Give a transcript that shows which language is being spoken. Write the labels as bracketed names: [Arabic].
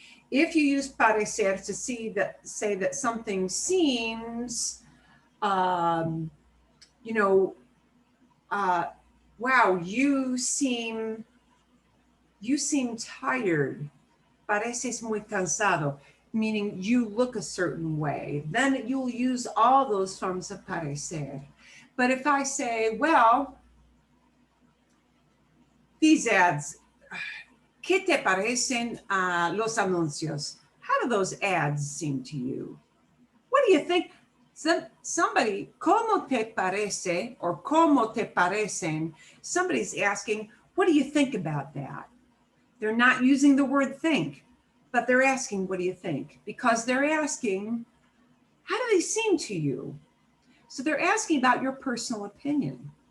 [English] If you use parecer to say that something seems, you know, wow, you seem tired. [Spanish] Pareces muy cansado, [English] meaning you look a certain way. Then you'll use all those forms of parecer. But if I say, well, these ads, [Spanish] ¿qué te parecen los anuncios? [English] How do those ads seem to you? What do you think? Somebody, [Spanish] ¿cómo te parece? Or ¿cómo te parecen? [English] Somebody's asking, what do you think about that? They're not using the word think, but they're asking, what do you think? Because they're asking, how do they seem to you? So they're asking about your personal opinion.